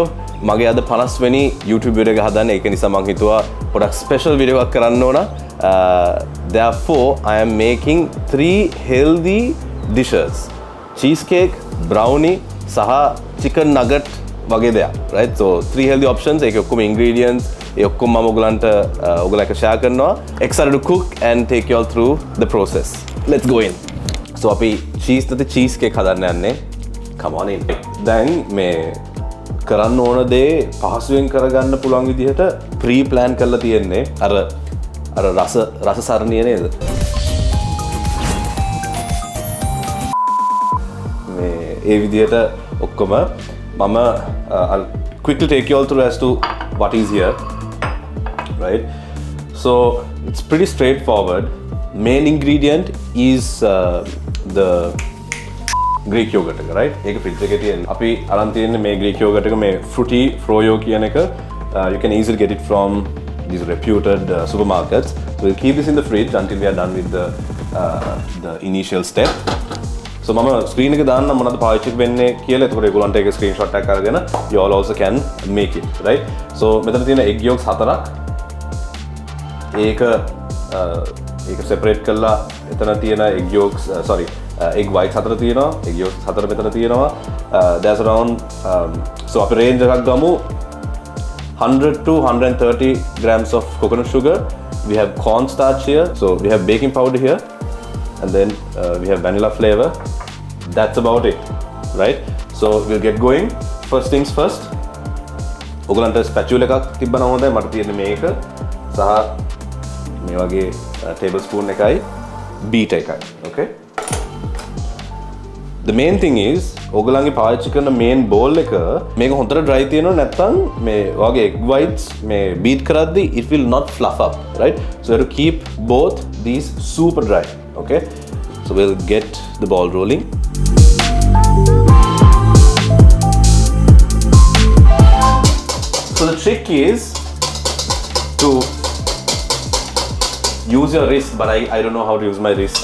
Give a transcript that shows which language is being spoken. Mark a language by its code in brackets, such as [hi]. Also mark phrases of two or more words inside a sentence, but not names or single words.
[si] මගේ අද 50 වෙනි YouTube video එක හදන්න. ඒක නිසා මම හිතුවා පොඩක් [en] special video [si] එකක් කරන්න ඕන. [en] Therefore, I am making 3 healthy dishes. Cheesecake, brownie සහ chicken nugget [si] වගේ දෙයක්. [en] Right? So 3 healthy options. [si] ඒකේ ඔක්කොම ingredients ඒ ඔක්කොම මම ඔයගොල්ලන්ට share කරනවා. [en] Excited to cook and take you all through the process. Let's go in. So [si] අපි cheesecake හදන්න යන්නේ. [en] Come on in. [si] දැන් මේ කරන්න ඕන දේ පහසුවෙන් කරගන්න පුළුවන් විදිහට [en] pre plan [si] කරලා තියෙන්නේ අර රස සරණිය නේද? මේ ඒ විදිහට ඔක්කොම මම [en] I'll quickly take you all through as to what is here. Right? So it's pretty straightforward. Main ingredient is the Greek yogurt [si] එක right ඒක ෆ්‍රිජ් එකේ තියෙන අපි අරන් තියෙන්නේ මේ [en] Greek yogurt [si] එක මේ fruity froyo කියන එක [en] you can easily get it from these reputed supermarkets. So we'll keep this in the fridge until we are done with the initial step. [si] So මම screen එක දාන්න මොනවද පාවිච්චි වෙන්නේ කියලා එතකොට ඒගොල්ලන්ට ඒක screenshot එකක් අරගෙන [en] you all also can make it right. So [si] මෙතන තියෙන [en] egg yolks 4ක් [si] ඒක separate කරලා එතන තියෙන [en] egg yolks egg whites 4 තියෙනවා egg yolks 4 [si] මෙතන තියෙනවා [en] there's around so [si] අපි range එකක් ගමු [en] 100 to 130 grams of coconut sugar. We have cornstarch here, so we have baking powder here, and then we have vanilla flavor. That's about it, right? So we'll get going. First things first, [si] ඔයගලන්ට spatula එකක් තිබ්බනම් හොඳයි. මට තියෙන්නේ මේක සහ මේ වගේ tablespoon එකයි beater එකයි. [en] Okay? The main thing is [si] ඔයගලන්ගේ පාවිච්චි කරන [en] main bowl [si] එක මේක හොඳට dry තියෙනවා නැත්නම් මේ වගේ [en] egg whites [si] මේ beat කරද්දී [en] it will not fluff up, right? So you have to keep both these super dry. Okay? So we'll get the ball rolling. So the trick is to use your wrist, but I don't know how to use my wrist.